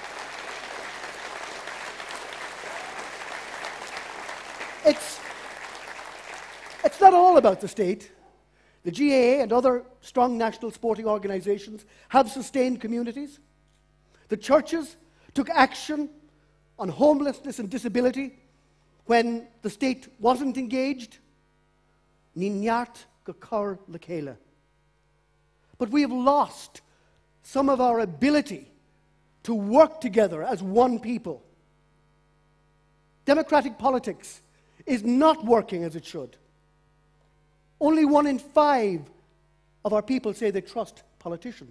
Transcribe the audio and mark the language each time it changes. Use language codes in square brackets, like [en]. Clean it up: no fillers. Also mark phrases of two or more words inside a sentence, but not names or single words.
[en] It's not all about the state. The GAA and other strong national sporting organizations have sustained communities. The churches took action on homelessness and disability when the state wasn't engaged. [ga] Ní neart go cur le chéile. [en] But we have lost some of our ability to work together as one people. Democratic politics is not working as it should. Only 1 in 5 of our people say they trust politicians.